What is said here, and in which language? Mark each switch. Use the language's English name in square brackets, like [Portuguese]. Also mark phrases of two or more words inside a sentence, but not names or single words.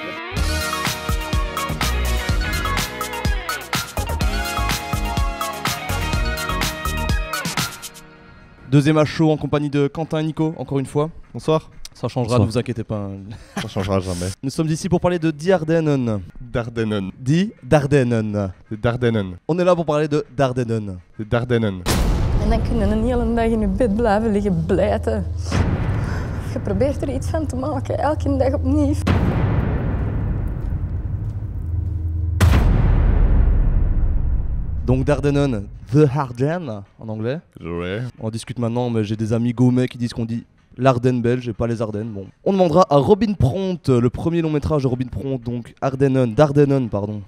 [French] Deuxième à chaud en compagnie de Quentin et Nico, encore une fois. Bonsoir. Ça changera, ne vous inquiétez pas. Ça changera jamais. Nous sommes ici pour parler de Die Ardennen. Dardennen. Die Dardennen. De Dardennen. On est là pour parler de Dardennen. De Dardennen. [Dutch] En dan kun je een hele dag in je bed blijven liggen blijten. Je probeert er iets van te maken, elke dag opnieuw. [French] Donc Dardennen, The Ardennes en anglais. Ouais. On discute maintenant, mais j'ai des amis gourmets qui disent qu'on dit l'Ardenne belge et pas les Ardennes. Bon. On demandera à Robin Pront, le premier long métrage de Robin Pront, donc Dardennen, pardon.